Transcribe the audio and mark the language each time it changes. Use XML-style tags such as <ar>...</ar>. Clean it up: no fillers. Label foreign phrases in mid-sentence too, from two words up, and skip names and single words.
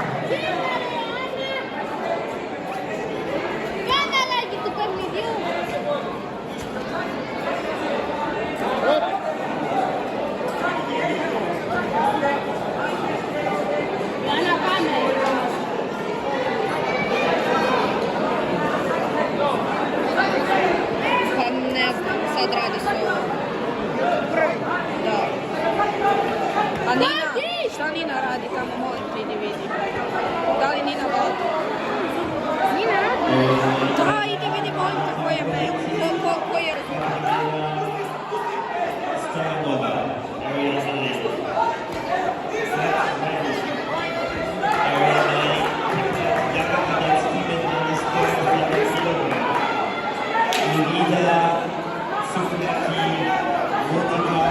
<id>Gana lagi tukang video. Gana pamer.</id> <sr>Pa ne znam, sad radi sve. Da. A Nina, šta Nina radi tamo, molim te, idi vidi. Da li Nina vodi? Nina radi. Da, idi vidi, molim te, koji je mail, koji je rezultat. Starnova, area 9. Area 9, Jakub Adamski, 15 kg. Lida Suflaki,</sr>